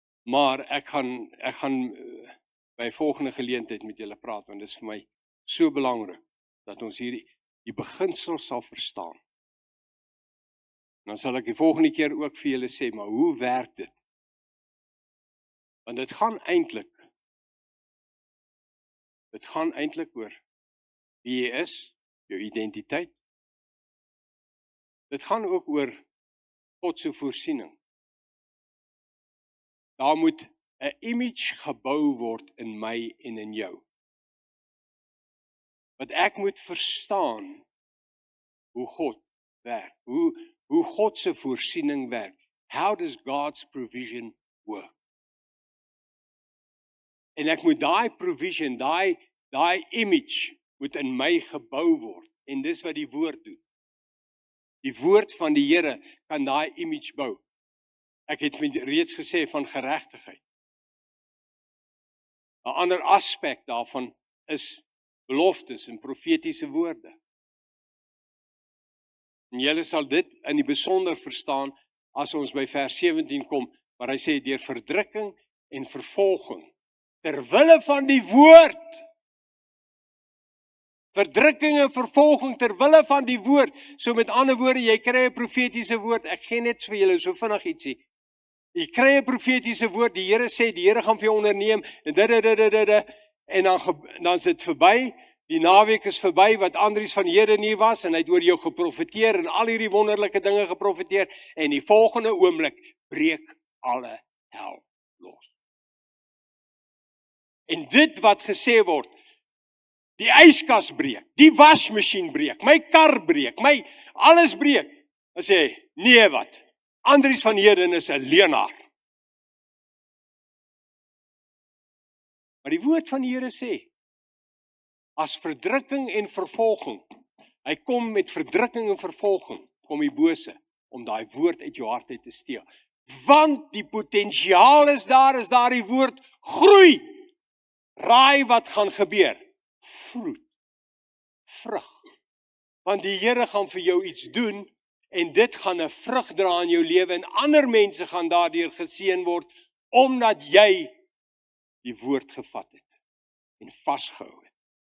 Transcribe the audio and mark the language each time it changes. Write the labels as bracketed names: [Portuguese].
[Afrikaans] Maar ek gaan by volgende geleentheid met julle praat, want dit is vir my so belangrik, dat ons hier die beginsel sal verstaan. En dan sal ek die volgende keer ook vir julle sê, maar hoe werk dit? Want dit gaan eintlik oor wie jy is, jou identiteit. Dit gaan ook oor God se voorsiening. Daar moet 'n image gebou word in my en in jou. Want ek moet verstaan hoe God werk, hoe God se voorsiening werk. [English] How does God's provision work? [Afrikaans] En ek moet daai provision, daai image moet in my gebou word. En dis wat die woord doen. Die woord van die Here kan daai image bou. Ek het reeds gesê van geregtigheid. 'n Ander aspek daarvan is beloftes en profetiese woorde. En julle sal dit in die besonder verstaan as ons by vers 17 kom, waar hy sê deur verdrukking en vervolging ter wille van die woord. Verdrukking en vervolging ter wille van die woord. So met ander woorde, jy kry 'n profetiese woord. Ek gee net vir julle so vinnig ietsie. Jy kry 'n profetiese woord, die Here sê, die Here gaan vir jou onderneem, en dan is dit verby, die naweek is verby, wat Andries van Heden hier was, en hy het oor jou geprofeteer, en al hierdie wonderlike dinge geprofeteer, en die volgende oomblik breek alle hel los. En dit wat gesê word, die yskas breek, die wasmasjien breek, my kar breek, my alles breek, dan sê hy, nee wat, Andries van Heerden is 'n leienaar. Maar die woord van die Here sê, as verdrukking en vervolging, hy kom met verdrukking en vervolging, kom die bose, om daai woord uit jou hart uit te steel. Want die potensiaal is daar die woord groei. Raai wat gaan gebeur? Vroet, vrug. Want die Here gaan vir jou iets doen, en dit gaan 'n vrug dra in jou lewe, en ander mense gaan daardeur geseën word, omdat jy die woord gevat het, en vasgehou het.